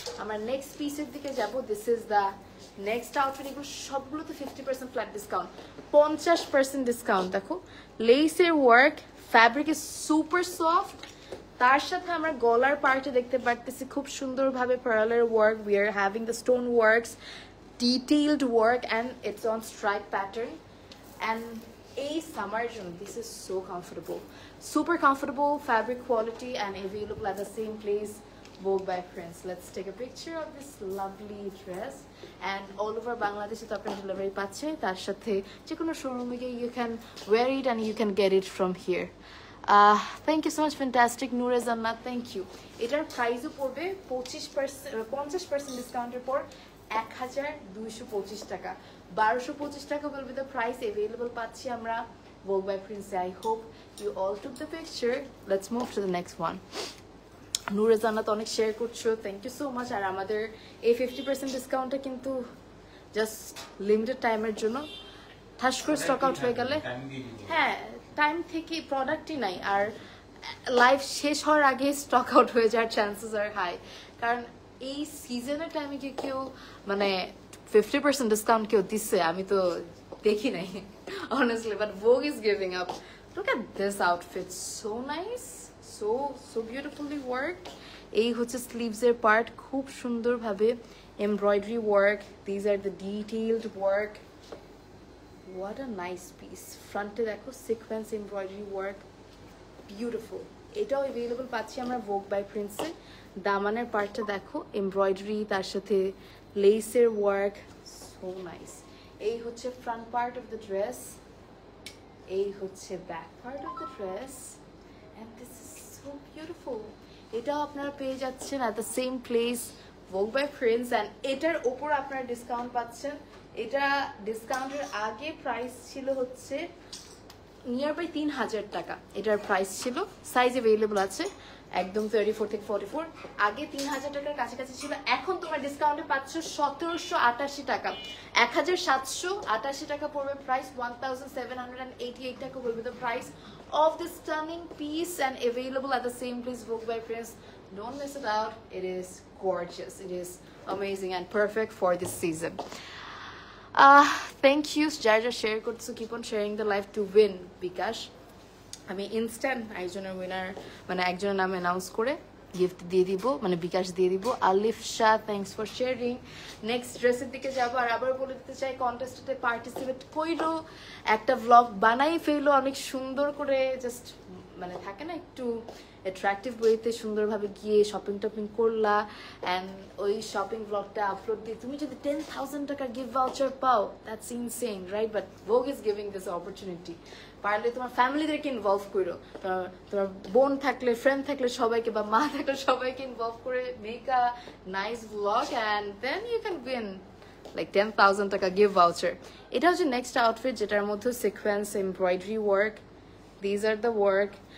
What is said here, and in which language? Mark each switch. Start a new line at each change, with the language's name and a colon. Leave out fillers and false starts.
Bangla: আমরা নেক্সট পিসের দিকে যাব।
English: This is the next outfit.
Bangla: এগুলো সবগুলোতে 50% ফ্ল্যাট ডিসকাউন্ট, 50% ডিসকাউন্ট। দেখো লেসের work,
English: Fabric is super soft.
Bangla: তার সাথে আমরা গলার পার্টে দেখতে পারতেছি খুব সুন্দরভাবে পার্লের work.
English: We are having the stone works, detailed work, and it's on stripe pattern. And a summer june, this is so comfortable, super comfortable fabric quality, and available at the same place, Vogue by Prince. Let's take a picture of this lovely dress, and all over Bangladesh to apna delivery paচ্ছে।
Bangla: তার সাথে যে কোনো শোরুমে গিয়ে
English: you can wear it and you can get it from here. Thank you so much, fantastic Noor Zanna, thank you.
Bangla: এটার প্রাইসও পড়বে 50% ডিসকাউন্টের পর 1,225 টাকা।
English: 1,225 টাকা will be the price, available
Bangla: পাচ্ছি আমরা
English: Vogue by Prince. I hope you all took the picture. Let's move to the next one.
Bangla: নূরে জান্নাত অনেক শেয়ার করছো,
English: Thank you so much.
Bangla: আর আমাদের এই 50% ডিসকাউন্টটা কিন্তু জাস্ট লিমিটেড টাইমের জন্য, ঠাস করে স্টক আউট হয়ে গেলে, হ্যাঁ টাইম থেকে প্রোডাক্টই নাই, আর লাইভ শেষ হওয়ার আগে স্টক আউট হয়ে যাওয়ার চান্সেস আর হাই। কারণ এই সিজনের টাইমে কি কেউ মানে 50% ডিসকাউন্ট কেউ দিচ্ছে আমি তো দেখি নাই honestly,
English: but Vogue is giving up. Look at this outfit, so nice, so beautifully worked.
Bangla: এই হচ্ছে স্লিভস এর পার্ট, খুব সুন্দরভাবে embroidery work.
English: These are the detailed work. What a nice piece.
Bangla: ফ্রন্টে দেখো সিকোয়েন্স এমব্রয়ডারি ওয়ার্ক, বিউটিফুল। এটাও available পাচ্ছি আমরা Vogue by Prince এ। দামানের পার্টটা দেখো এমব্রয়ডারি, তার সাথে লেসের ওয়ার্ক, সো নাইস। এই হচ্ছে
English: Front part of the dress, এই হচ্ছে back part of the dress, and this is so beautiful.
Bangla: এটাও আপনারা পেয়ে যাচ্ছেন
English: at the same place,
Bangla: Vogue by Prince, and এটার ওপর আপনারা ডিসকাউন্ট পাচ্ছেন। এটা ডিসকাউন্টের আগে প্রাইস ছিল হচ্ছে নিয়ার বাই 3,000 টাকা, এটার প্রাইস ছিল। সাইজ অ্যাভেলেবল আছে একদম 34 থেকে 44। আগে 3,000 টাকার কাছাকাছি ছিল, এখন তোমরা ডিসকাউন্টে পাচ্ছ 1,788 টাকা। 1,788 টাকা পড়বে প্রাইস, 1,788 টাকা পড়বে
English: the price of this stunning piece, and available at the same place, Vogue by Prince. Don't miss it out, it is gorgeous, it is amazing and perfect for this season.
Bangla: Thank you যারা share করছো,
English: keep on sharing the live to win,
Bangla: বিকাশ আমি instant একজনের winner মানে একজনের নাম announce করে gift দিয়ে দিব, মানে বিকাশ দিয়ে দিব। আলিফ Shah,
English: Thanks for sharing.
Bangla: Next ড্রেসের দিকে যাবো। আর আবার বলে দিতে চাই, কন্টেস্টে পার্টিসিপেট কইলো, একটা ভ্লগ বানাই ফেললো অনেক সুন্দর করে, জাস্ট মানে থাকে না একটু অ্যাট্রাকটিভ ওয়েতে সুন্দরভাবে গিয়ে শপিং টপিং করলা, অ্যান্ড ওই শপিং ব্লগটা আপলোড দিয়ে তুমি যদি 10,000 টাকা গিফট ভাউচার পাও,
English: That's insane, right? But Vogue is giving this opportunity.
Bangla: পারলে তোমার ফ্যামিলিদেরকে ইনভলভ করো, তোমার বোন থাকলে, ফ্রেন্ড থাকলে সবাইকে, বা মা থাকলে সবাইকে ইনভলভ করে
English: make a nice blog, and then you can win like
Bangla: 10,000 টাকা গিফট ভাউচার। এটা হচ্ছে নেক্সট আউটফিট, যেটার মধ্যে sequence embroidery work,
English: These are the work.